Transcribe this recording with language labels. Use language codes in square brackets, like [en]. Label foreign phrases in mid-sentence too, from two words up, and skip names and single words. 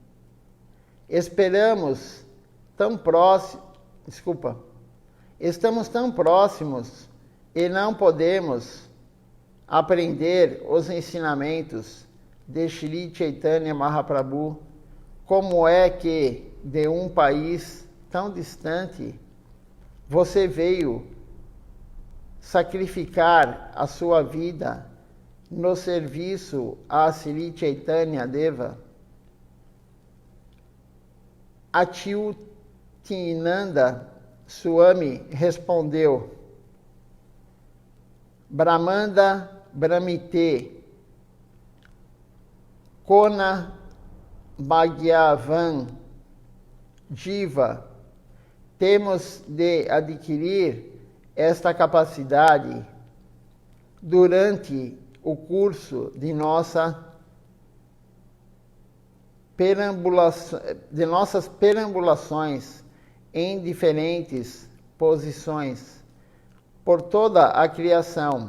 [pt] estamos tão próximos e não podemos aprender os ensinamentos de Shri Chaitanya Mahaprabhu. Como é que de um país tão distante você veio sacrificar a sua vida no serviço a Shri Chaitanya Deva? [bn] Achyutananda Swami respondeu: ব্রহ্মাণ্ড ভ্রমিতে কোন ভাগ্যবান জীব. [pt] Temos de adquirir esta capacidade durante o curso de nossas perambulações em diferentes posições por toda a criação.